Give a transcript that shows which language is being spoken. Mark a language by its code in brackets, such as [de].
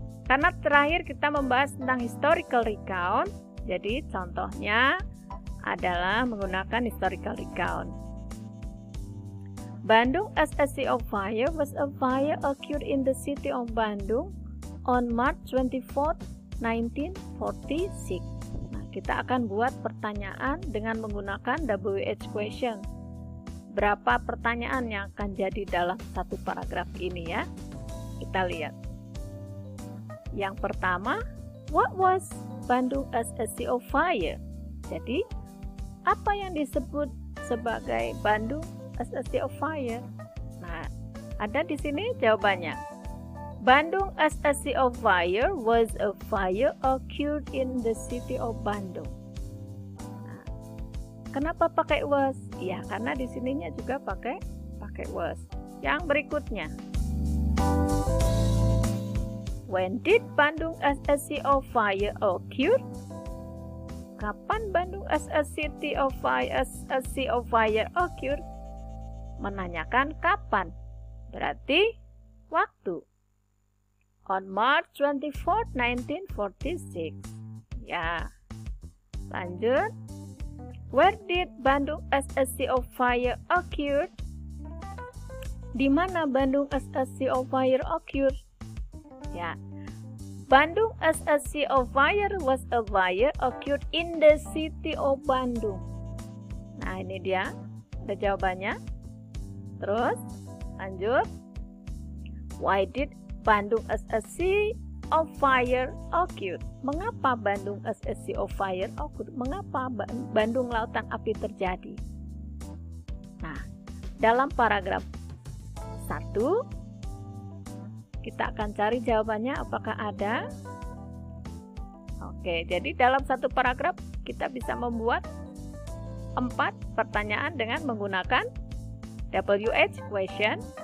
[id] Karena terakhir kita membahas tentang historical recount, jadi contohnya adalah menggunakan historical recount. [en] Bandung as a sea of fire was a fire occurred in the city of Bandung on March 24, 1946. [id] Nah, kita akan buat pertanyaan dengan menggunakan WH question. Berapa pertanyaan yang akan jadi dalam satu paragraf ini ya? Kita lihat. Yang pertama, [en] what was Bandung as a sea of fire? [id] Jadi, apa yang disebut sebagai Bandung [en] as a sea of fire? [id] Nah, ada di sini jawabannya. [en] Bandung as a sea of fire was a fire occurred in the city of Bandung. [id] Nah, kenapa pakai was? Ya, karena di sininya juga pakai was. Yang berikutnya. [en] When did Bandung as a sea of fire occur? [id] Kapan [en] Bandung as a city of fire, occur? [id] Menanyakan kapan. Berarti waktu. [en] On March 24, 1946. [id] Ya. Lanjut. [en] Where did Bandung as a sea of fire occur? [id] Di mana [en] Bandung as a sea of fire occur? [id] Ya. [en] Bandung as a sea of fire was a fire occurred in the city of Bandung. [id] Nah, ini dia. Ada jawabannya. Terus, lanjut. [en] Why did Bandung as a sea of fire occur? [id] Mengapa [en] Bandung as a sea of fire occur? [id] Mengapa Bandung lautan api terjadi? Nah, dalam paragraf 1 kita akan cari jawabannya apakah ada. Oke, jadi dalam satu paragraf kita bisa membuat 4 pertanyaan dengan menggunakan WH question.